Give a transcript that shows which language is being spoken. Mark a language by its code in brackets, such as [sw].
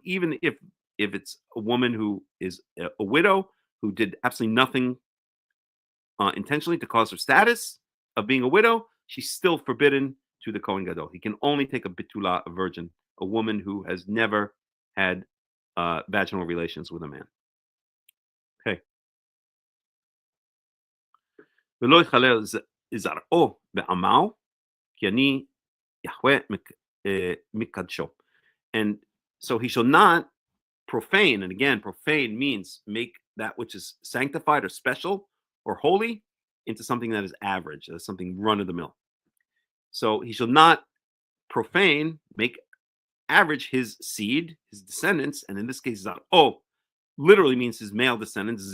[en] Even if it's a woman who is a widow who did absolutely nothing intentionally to cause her status of being a widow, she's still forbidden to the Kohen Gadol. He can only take a bitula, a virgin, a woman who has never had vaginal relations with a man. Okay. [he] ולא יחלל זרעו בעמו, כי אני יהוה מקדשו. [en] And so he shall not profane, and again, profane means make that which is sanctified or special or holy into something that is average, something run-of-the-mill. So he shall not profane, make average his seed, his descendants, and in this case, Zar'o literally means his male descendants.